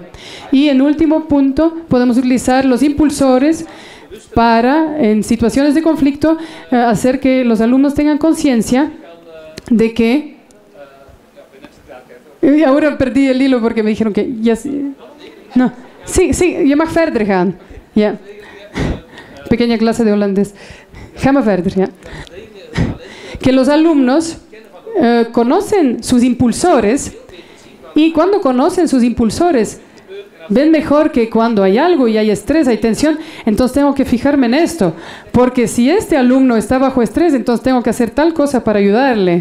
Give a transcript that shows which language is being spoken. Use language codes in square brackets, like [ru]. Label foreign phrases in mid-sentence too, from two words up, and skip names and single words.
[es] Y en último punto, podemos utilizar los impulsores para, en situaciones de conflicto, hacer que los alumnos tengan conciencia de que... Ahora perdí el hilo porque me dijeron que ya... No. Sí, [nl] je mag verder gaan. Ja. [es] Pequeña clase de holandés. [nl] Ga maar verder, ja. [es] Que los alumnos conocen sus impulsores y cuando conocen sus impulsores ven mejor que cuando hay algo y hay estrés, hay tensión, entonces tengo que fijarme en esto, porque si este alumno está bajo estrés, entonces tengo que hacer tal cosa para ayudarle.